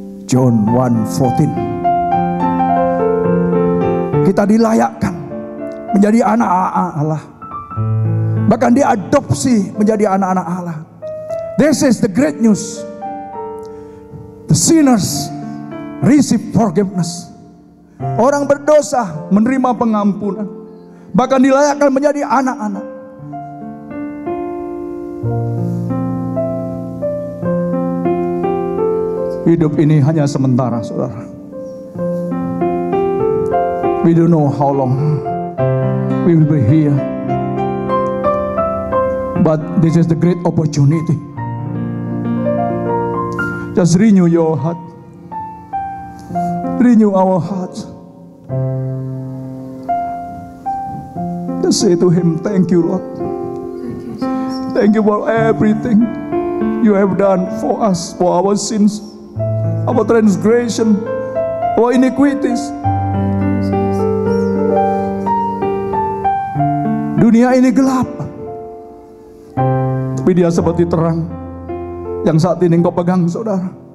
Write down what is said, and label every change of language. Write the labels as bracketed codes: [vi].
[en] John 1:14. [id] Kita dilayakkan menjadi anak-anak Allah. Bahkan diadopsi menjadi anak-anak Allah. [en] This is the great news. The sinners receive forgiveness. [id] Orang berdosa menerima pengampunan. Bahkan dilayakkan menjadi anak-anak. Hidup ini hanya sementara, saudara. [en] We don't know how long we will be here. But this is the great opportunity. Just renew your heart. Renew our hearts. Just say to Him, thank you, Lord. Thank you for everything you have done for us, for our sins, our transgression, our iniquities. [id] Dunia ini gelap, tapi Dia seperti terang yang saat ini engkau pegang, saudara.